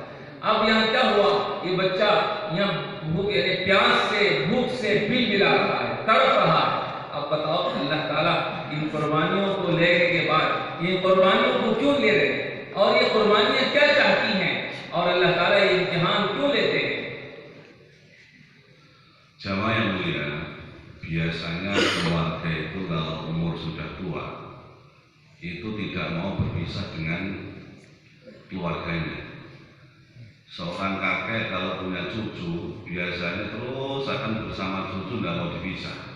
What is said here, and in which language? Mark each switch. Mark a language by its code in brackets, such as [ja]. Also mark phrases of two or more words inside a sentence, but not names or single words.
[hi] अब यहाँ क्या हुआ, ये बच्चा यहाँ भूख यानी प्यास से भूख से बिलबिला रहा है, तड़प रहा है। अब बताओ [ar] الله تعالى [hi] इन कुर्बानियों को लेने के बाद ये कुर्बानियों को क्यों ले रहे हैं और ये कुर्बानियां क्या चाहती हैं और [ar] الله تعالى [hi] ये इम्तिहान क्यों लेते हैं? [id] Jamaah yang mulia, biasanya keluarga itu kalau umur sudah tua itu tidak mau berpisah dengan keluarganya. Seorang kakek kalau punya cucu biasanya terus akan bersama cucu, tidak mau dipisah.